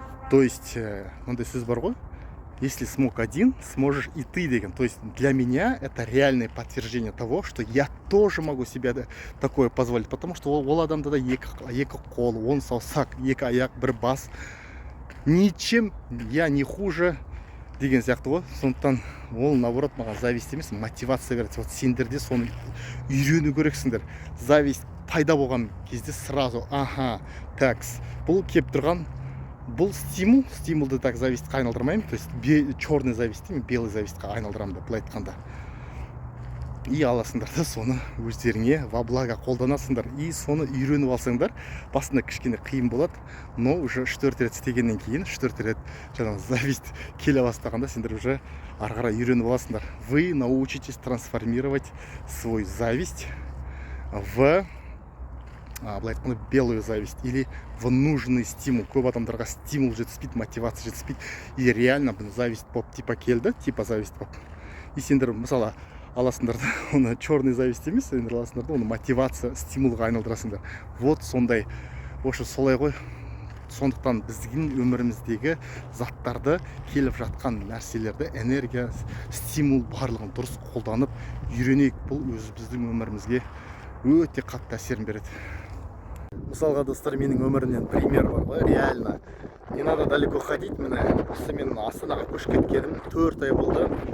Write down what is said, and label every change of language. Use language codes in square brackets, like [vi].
[ru] То есть, [kk] мындай сөз бар ғой, [ru] если смог один, сможешь и ты деген. То есть для меня это реальное подтверждение того, что я тоже могу себе такое позволить. [kk] Потому что ол адамда да екі қол, 10 саусақ, екі аяқ, бір бас. [ru] Ничем я не хуже [kk] деген сияқты ғой. Сондықтан ол наоборот маған зависть емес, мотивация береді. Вот сендерде соны үйрену керексіңдер. Зависть пайда болған кезде сразу, такс, бұл кеп тұрған, бұл стимулды так завистқа айналдырмаймын. То есть черный зависть, белый завистқа айналдырамын деп былай айтқанда. и аласыңдар да соны өздеріңе во благо қолданасыңдар, и соны үйреніп алсаңдар. Басында кішкене қиын болады, но уже 4 рет істегеннен кейін, 4 рет жаңағы зависть келе бастағанда сендер уже ары қарай үйреніп аласыңдар. [ru] Вы научитесь трансформировать свой зависть в [kk] былай айтқанда [ru] белую зависть или в нужный стимул. [kk] Көп адамдарға стимул жетіспейді, мотивация жетіспейді, и реально бұл зависть болып типа келді, типа зависть болып, и сендер мысалы аласыңдар да оны черный зависть емес, сендер аласыңдар да оны мотивация, стимулға айналдырасыңдар. Вот сондай, вообще солай ғой. Сондықтан біздің өміріміздегі заттарды, келіп жатқан нәрселерді, энергия, стимул барлығын дұрыс қолданып үйренейік. Бұл біздің өмірімізге өте қатты әсерін береді. Мысалға, достар, менің өмірімнен пример бар ғой, реально. [ru] Не надо далеко ходить, [kk] міне осы мен Астанаға көшіп кеткенім 4 ай болды.